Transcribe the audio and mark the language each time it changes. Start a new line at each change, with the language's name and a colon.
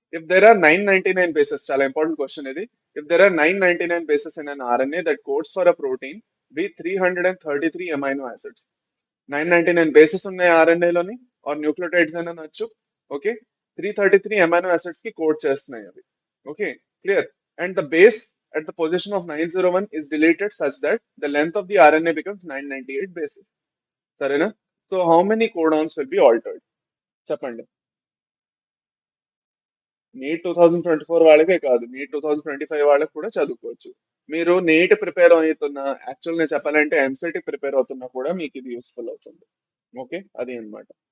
English: if there are 999 bases,
Telugu: చాలా important question ఇది.
English: If there are 999 bases in an RNA that codes for a protein with 333 amino acids.
Telugu: 999 bases ఉన్నాయి ఆర్ఎన్ఏలోని, are nucleotides అని అనొచ్చు. Okay, 333 amino acids కి code చేస్తున్నాయి అవి.
English: Okay, clear. And the base at the position of 901 is deleted such that the length of the RNA becomes 998 bases.
Telugu: సరేనా?
English: So how many codons will be altered చెప్పండి.
Telugu: Neat 2024 వాళ్ళకే కాదు, neat 2025 వాళ్ళకి కూడా చదువుకోవచ్చు. మీరు నీట్ ప్రిపేర్ అవుతున్నా, actual నేను చెప్పాలంటే ఎంసెట్ ప్రిపేర్ అవుతున్నా కూడా మీకు ఇది యూస్ఫుల్ అవుతుంది. ఓకే, అది అన్నమాట.